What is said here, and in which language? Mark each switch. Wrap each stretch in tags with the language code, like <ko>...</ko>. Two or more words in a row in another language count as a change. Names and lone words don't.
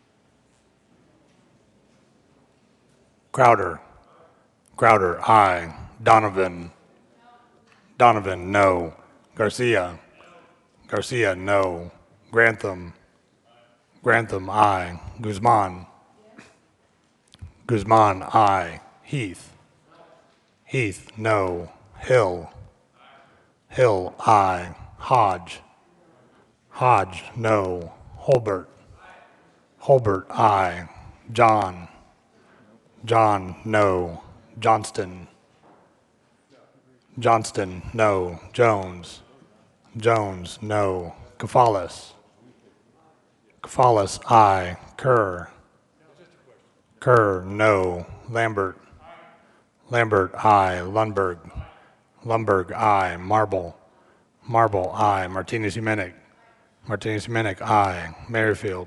<en>Crowder. Crowder, aye. Donovan. Donovan, no. Garcia. Garcia, no. Grantham. Grantham, aye. Guzman. Guzman, aye. Heath. Heath, no. Hill. Hill, aye. Hodge. Hodge, no. Holbert. Holbert, aye. John. John, no. Johnston. Johnston, no. Jones. Jones, no. Kafalis. Kafalis, aye. Kerr. Kerr, no. Lambert. Lambert, aye. Lundberg. Lundberg, aye. Marble. Marble, aye. Martinez Humenic. Martinez Humenic, aye. Merrifield.</en>